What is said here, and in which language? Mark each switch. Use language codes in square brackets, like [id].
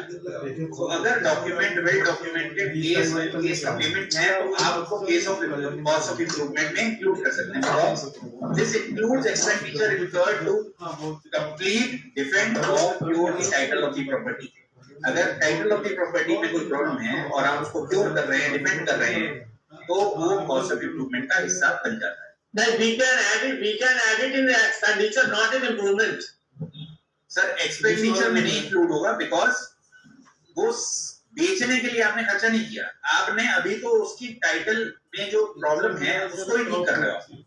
[hi] तो अगर document well documented case का पेमेंट है तो आप उसको case of cost of improvement में इंक्लूड कर सकते हैं। [en] This includes expenditure incurred to complete defend और cure the title of the property. [hi] अगर टाइटल ऑफ द प्रॉपर्टी में कोई प्रॉब्लम है और आप उसको क्योर कर रहे हैं, डिफेंड कर रहे हैं, तो वो कॉस्ट ऑफ इम्प्रूवमेंट का हिस्सा बन जाता है। [en] That we can add it in the expenditure, not in improvement. [hi] Sir expenditure में नहीं इंक्लूड होगा, बिकॉज वो बेचने के लिए आपने खर्चा नहीं किया, आपने अभी तो उसकी टाइटल में जो प्रॉब्लम है उसको ही ठीक कर रहे हो।